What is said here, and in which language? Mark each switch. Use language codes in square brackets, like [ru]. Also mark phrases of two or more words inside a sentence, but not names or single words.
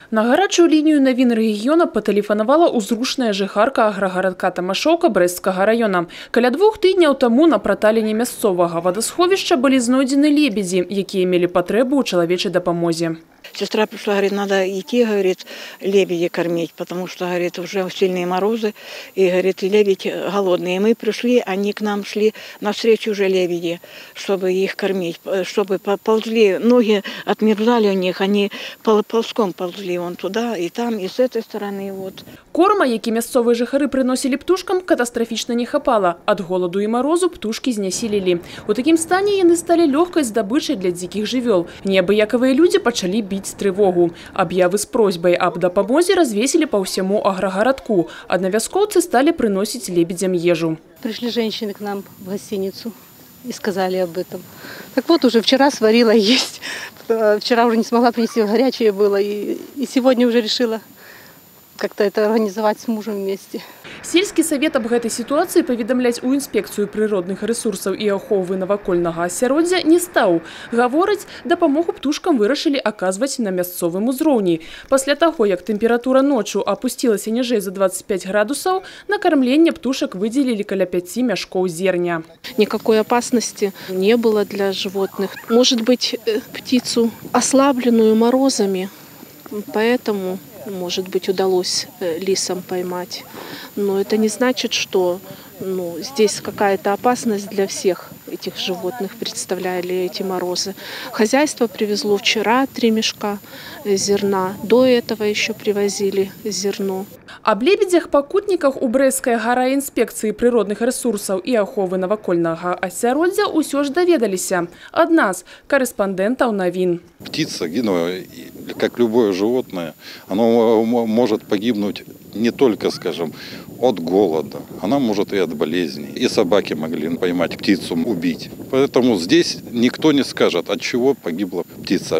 [be] На гарячую лінію навін рэгіёна патэлефанавала ўзрушная жыхарка аграгарадка Тамашоўка Брэсцкага района. Каля 2 тыдняў таму на праталіне мясцовага вадасховішча былі знойдзены лебедзі, якія мелі патрэбу ў чалавечай дапамозе. [ru] Сестра пришла, говорит, надо идти, говорит, лебедей кормить, потому что, говорит, уже сильные морозы, и, говорит, лебедь голодные. И мы пришли, они к нам шли навстречу уже лебеди, чтобы их кормить, чтобы ползли, ноги отмерзали у них, они ползком ползли вон туда, и там, и с этой стороны. Вот. [be] Корма, які мясцовыя жыхары прыносілі птушкам, катастрафічна не хапала. Ад голаду і марозу птушкі знясілілі. У такім стане яны сталі лёгкай здабычай для дзікіх жывёл. Неабыякавыя людзі пачалі біць трывогу. Аб'явы з просьбай аб дапамозе развесілі па ўсяму аграгарадку. Аднавяскоўцы сталі прыносіць лебедзям ежу. [ru] Пришли женщины к нам в гостиницу и сказали об этом. Так вот, уже вчера сварила есть. Вчера уже не смогла принести, горячее было. И сегодня уже решила как-то это организовать с мужем вместе. [be] Сельскі савет аб гэтай сітуацыі паведамляць у інспекцыю прыродных рэсурсаў і аховы навакольнага асяроддзя не стаў. Гавораць, дапамогу птушкам вырашылі аказваць на мясцовым узроўні. Пасля таго, як тэмпература ноччу апусцілася ніжэй за 25 градусаў, на кармленне птушак выдзелілі каля 5 мяшкоў зерня. [ru] Никакой опасности не было для животных. Может быть, птицу ослабленную морозами, поэтому, может быть, удалось лисам поймать. Но это не значит, что здесь какая-то опасность для всех этих животных представляли эти морозы. Хозяйство привезло вчера 3 мешка зерна. До этого еще привозили зерно. [be] Аб лебедзях-пакутніках у Брэсцкай гараінспекцыі прыродных рэсурсаў і аховы навакольнага асяроддзя ўсё ж даведаліся. Ад нас, карэспандэнтаў навін. [ru] Птица, как любое животное, оно может погибнуть не только, скажем, от голода, она может и от болезней. И собаки могли поймать птицу, убить. Поэтому здесь никто не скажет, от чего погибла птица.